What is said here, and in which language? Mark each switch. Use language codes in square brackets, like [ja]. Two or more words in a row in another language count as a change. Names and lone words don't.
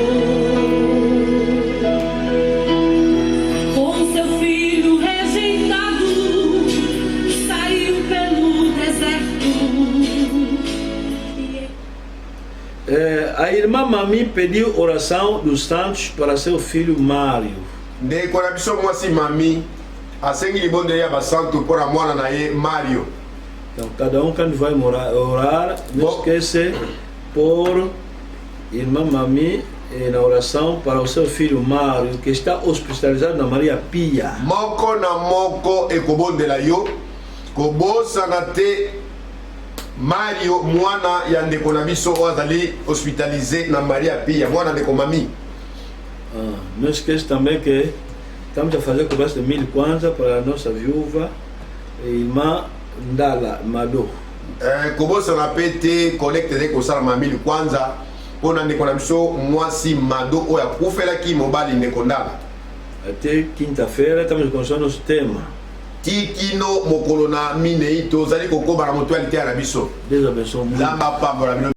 [pt] Com seu filho rejeitado, saiu pelo deserto. A irmã Mami pediu oração dos santos para seu filho Mário. [ln] ndeko na biso mwasi mami asengi libondeli ya basantu mpona mwana na ye Mario. [pt] Então, cada quando vai orar, não esquece por irmã Mami na oração para o seu filho Mário, que está hospitalizado na Maria Pia. [ln] moko na moko ekobondela yo kobosana te Mario mwana ya ndeko na biso oyo azali hospitalisé na Maria Pia mwana ndeko mami. [pt] Não esqueça também que estamos a fazer conversa de 1000 kwanza para a nossa viúva, irmã Ndala Mado. [ln] kobosana pe te collecte ezali kosalama 1000 kwanza mpona ndeko na biso mwasi Mado oyo akufelaki mobali ndeko Ndala. [pt] Até quinta-feira estamos com o nosso tema. [ln] tikino mokolo na minei tozali kokóma na moto ya liteya na biso. [pt] Deus abençoe muito. [ln] nzambe apambola bino